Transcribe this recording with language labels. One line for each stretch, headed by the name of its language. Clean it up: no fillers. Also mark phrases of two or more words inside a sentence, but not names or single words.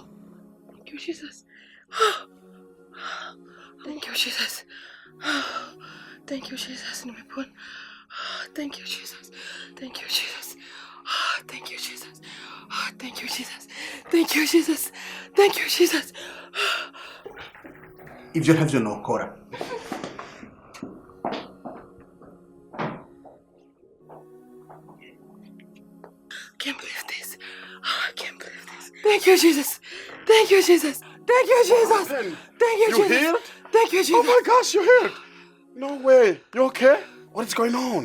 English: Thank you, Jesus. Thank you, Jesus. Thank you, Jesus. Thank you, Jesus. Thank you, Jesus. Thank you, Jesus. Thank you, Jesus. Thank you, Jesus. Thank you, Jesus.
Rundi: Ivyo ntavyo nokora.
English: Can't believe this. I can't believe this. Thank you, Jesus. Thank you, Jesus. Thank you, Jesus. Thank you, You Jesus. healed? Thank you, Jesus. Oh my gosh, you healed. No way. You okay? What is going on?